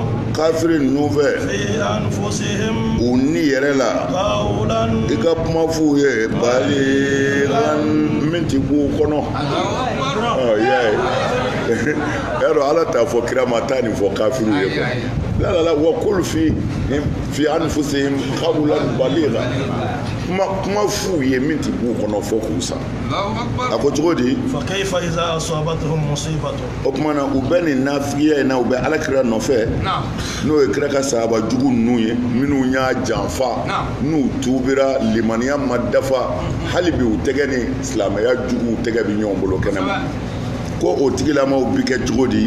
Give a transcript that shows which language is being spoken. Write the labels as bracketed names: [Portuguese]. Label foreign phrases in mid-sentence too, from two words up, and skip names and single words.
[Bambara] kafiri ninnu fɛ [Arabic] في أنفسهم [Bambara] u ni yɛrɛ la [Arabic] qawlan [Bambara] i ka kuma f'u ye baligan min ti b'u kɔnɔ y'a dɔn ala t'a fɔ kira ma taa nin fɔ kafiriw ye la [Arabic] وقل في أنفسهم قولا بليغا [Bambara] kuma f'u ye min ti b'u kɔnɔ fɔ k'u sa a ko cogo di [Arabic] فكيف إذا أصابتهم مصيبة [Bambara] o tuma na u bɛ nin nafigiya in na u bɛ ala kira nɔfɛ n'o ye kira ka sahaba jugu ninnu ye minnu y'a janfa n'u tubira limaniya ma dafa hali bi u tɛgɛ ni silamɛya juguw tɛgɛ bɛ ɲɔgɔn bolo kɛnɛma ko o tigilamaw bi kɛ cogo di